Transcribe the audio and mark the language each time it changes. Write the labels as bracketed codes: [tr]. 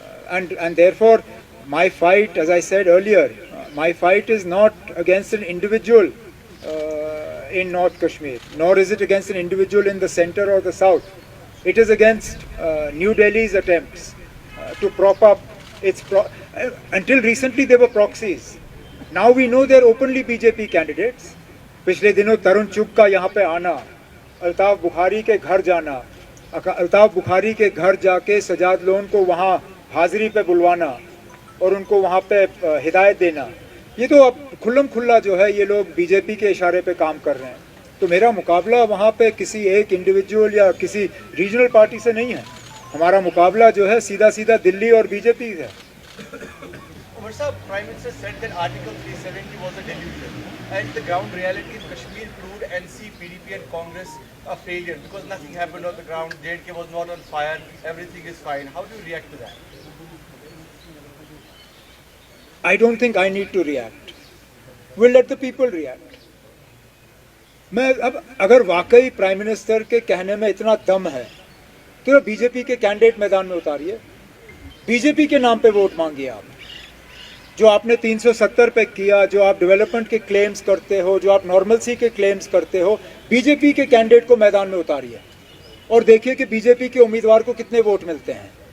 [en] And therefore my fight, as I said earlier, my fight is not against an individual in North Kashmir, nor is it against an individual in the center or the south. It is against New Delhi's attempts to prop up its until recently they were proxies. Now we know they're openly BJP candidates. [hi] पिछले दिनों तरुण चुग का यहाँ पे आना, अल्ताफ बुखारी के घर जाना, अल्ताफ बुखारी के घर जाके सजाद लोन को वहाँ हाजिरी पे बुलवाना और उनको वहाँ पे हिदायत देना, ये तो अब खुल्लम खुल्ला जो है ये लोग बीजेपी के इशारे पे काम कर रहे हैं। तो मेरा मुकाबला वहाँ पे किसी एक इंडिविजुअल या किसी रीजनल पार्टी से नहीं है। हमारा मुकाबला जो है सीधा सीधा दिल्ली और बीजेपी है। [en] Umar Sahab, Prime Minister said that Article 370 was a delusion, and the ground reality in Kashmir proved NC, PDP and Congress a failure because nothing happened on the ground. JNK was not on fire, everything is fine. How do you react to that? I don't think I need to react. We'll let the people react. [hi] मैं अब अगर वाकई prime minister के कहने में इतना दम है तो बीजेपी के कैंडिडेट मैदान में उतारिए, बीजेपी के नाम पे वोट मांगिए। आप जो आपने 370 पे किया, जो आप डेवलपमेंट के क्लेम्स करते हो, जो आप नॉर्मलसी के क्लेम्स करते हो, बीजेपी के कैंडिडेट को मैदान में उतारिए और देखिए कि बीजेपी के उम्मीदवार को कितने वोट मिलते हैं।